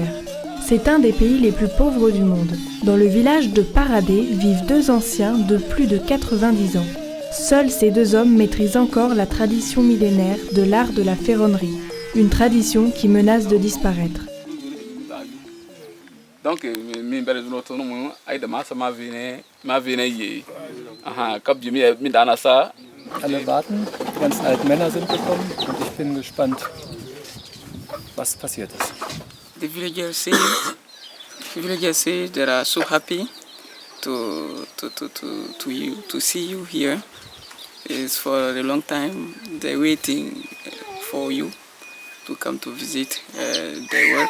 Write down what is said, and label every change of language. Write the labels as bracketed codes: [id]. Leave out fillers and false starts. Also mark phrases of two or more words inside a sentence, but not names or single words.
[fr] C'est un des pays les plus pauvres du monde. Dans le village de Paradé vivent 2 anciens de plus de 90 ans. Seuls ces 2 hommes maîtrisent encore la tradition millénaire de l'art de la ferronnerie, une tradition qui menace de disparaître. Donc, [de] alle warten, die ganzen alten Männer sind gekommen und ich bin gespannt, was passiert ist. [en] The villagers say they are so happy to see you here. It's for a long time they're waiting for you to come to visit their work.